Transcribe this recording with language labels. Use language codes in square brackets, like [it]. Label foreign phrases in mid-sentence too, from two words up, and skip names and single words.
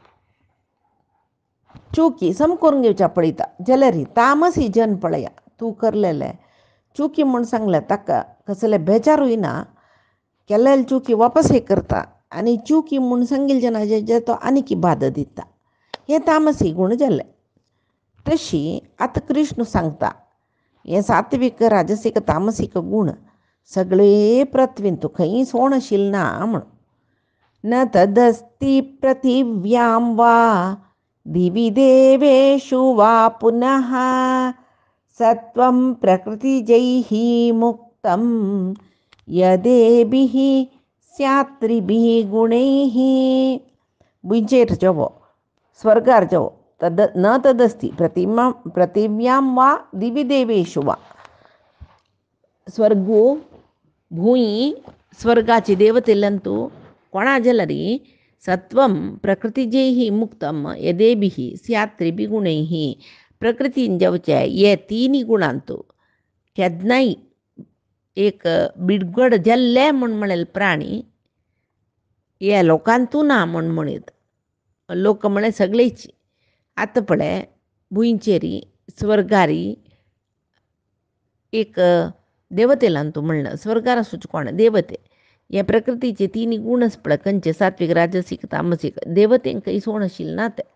[kok] चुकी सम करून घेवच्या पळयता जाल्यार तामस ही जन पळया तूं करलेले चुकी म्हूण सांगल्या ताका कसले बेजारूय ना केल्ले चुकी वापस हे करता आनी चुकी म्हूण सांगिल्ले जनाचे तो आनीक बाद दिता हे तामसी गूण जाले. तशी आतां कृष्ण सांगता हे सात्वीक राजसीक तामसीक गूण सगळे पृथ्वीन तूं खंय सोण आशिल्लें ना म्हण. [sa] न तदस्ति पृथिव्यां वा दिवि देवेषु वा पुनः सत्वं प्रकृतिजैः मुक्तं यदेभिः स्यात् त्रिभिः गुणैः. [kok] बुंचेर जेवो स्वर्गार जेवो [sa] न तदस्ति पृथिव्यां वा दिवि देवेषु वा. [kok] स्वर्गो भूंय स्वर्गाची देवतेलंतू कोणा जाल्यार [sa] सत्वं प्रकृतिजैः मुक्तं यदेभिः स्यात् त्रिभिः गुणैः. [kok] प्रकृतीन जेवचे हे तिनी गुणांतू केदनाय एक बिडगड जाल्ले म्हूण म्हणलेले प्राणी हे लोकांतू ना म्हूण म्हणीत. लोक म्हळ्यार सगळेच आतां पळय भुंयचेरी स्वर्गारी एक देवतेलांतू म्हणलं स्वर्गार आसूच कोण देवते हे प्रकृतीचे तिनी गुणच पळय खंयचे सात्वीक राजसीक तामसीक देवतेंक काही सोण आशिल्लें ना ते.